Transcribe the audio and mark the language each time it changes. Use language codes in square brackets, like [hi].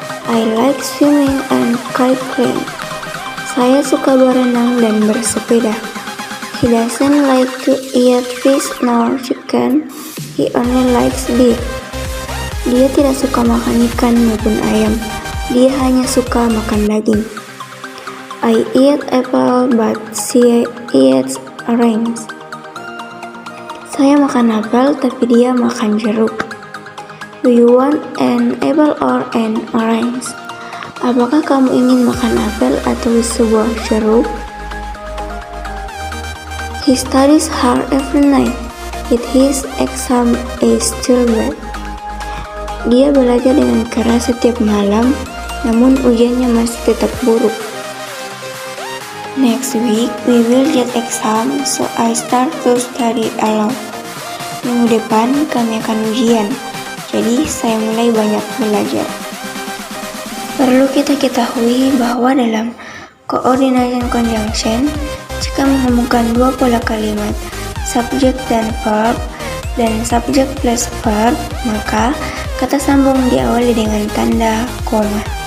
[en] I like swimming and cycling. [id] Saya suka berenang dan bersepeda. [en] He doesn't like to eat fish nor chicken. He only likes beef. [id] Dia tidak suka makan ikan maupun ayam. Dia hanya suka makan daging. [en] I eat apple but she eats orange. [id] Saya makan apel tapi dia makan jeruk. [en] Do you want an apple or an orange? [id] Apakah kamu ingin makan apel atau sebuah jeruk? [en] He studies hard every night, yet his exam is still bad. [id] Dia belajar dengan keras setiap malam, namun ujiannya masih tetap buruk. [en] Next week, we will get exam, so I start to study a lot. [id] Minggu depan, kami akan ujian, jadi saya mulai banyak belajar. Perlu kita ketahui bahwa dalam coordination conjunction, jika menghubungkan dua pola kalimat, subjek dan verb, dan subjek plus verb, maka kata sambung diawali dengan tanda koma.